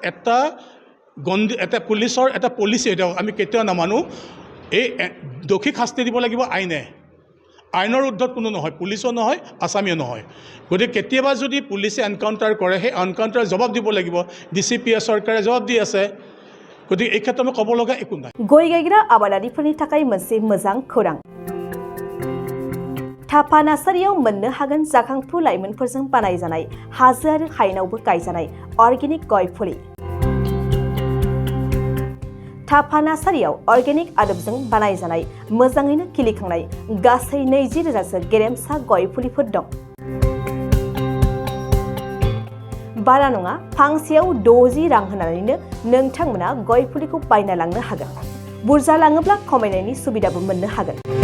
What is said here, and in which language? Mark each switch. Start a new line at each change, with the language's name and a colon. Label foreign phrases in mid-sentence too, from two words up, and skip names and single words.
Assamese: এটা পলিচি এটা আমি কেতিয়াও নামানো এই দোষীক শাস্তি দিব লাগিব আইনৰ ঊৰ্ধত কোনো নহয় পুলিচো নহয় আছামীও নহয় গতিকে কেতিয়াবা যদি পুলিচে এনকাউণ্টাৰ কৰে সেই এনকাউণ্টাৰ জবাব দিব লাগিব ডিচিপিয়ে চৰকাৰে জবাব দি আছে গতিকে এই ক্ষেত্ৰত আমি ক'ব লগা একো নাই
Bodo: गय गायग्रा आबादारिफोरनि थाखाय मोनसे मोजां खौरां थापा नार्सारियाव मोननो हागोन जाखांफु लाइमोनफोरजों बानायजानाय हाजो आरो हायेनावबो गायजानाय अर्गेनिक गय फुलि थापा नार्सारियाव अर्गेनिक आदबजों बानायजानाय मोजाङैनो खिलिखांनाय गासै 20,000सो गेरेमसा गय फुलिफोर दं बारा नङा फांसेयाव 60 रां होनानैनो नोंथांमोना गय फुलिखौ बायना लांनो हागोन बुरजा लाङोब्ला खमायनायनि सुबिदाबो मोननो हागोन